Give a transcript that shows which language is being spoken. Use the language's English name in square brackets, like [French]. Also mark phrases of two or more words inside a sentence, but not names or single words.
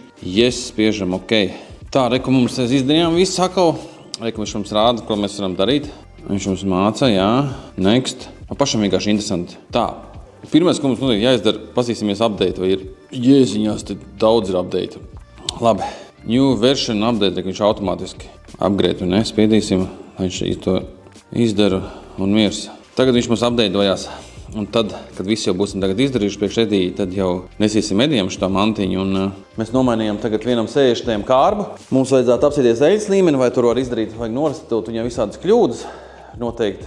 [Latvian] Yes, spiežam OK. Tā, reku mums izdarījām visu atkal. Reku viņš mums rāda, ko mēs varam darīt. Viņš mums māca, jā, next. Pašam vienkārši interesanti. Tā, pirmais, ko mums notiek jāizdara, pasīsimies update, vai ir jēziņās, te daudz ir update. Labi, [English] new version update, [Latvian] reku viņš automātiski upgrade un spiedīsim, lai viņš to izdara un miers. Tagad viņš mums updateojās. Un tad, kad visi jau būsim tagad izdarījuši priekš Edija, tad jau nesīsim Edijam šo mantiņu. Un mēs nomainījām tagad vienam 60 kārbu. Mums vajadzētu apsīties eļas līmeni, vai tur var izdarīt, vajag norastatūt viņam visādas kļūdas noteikti.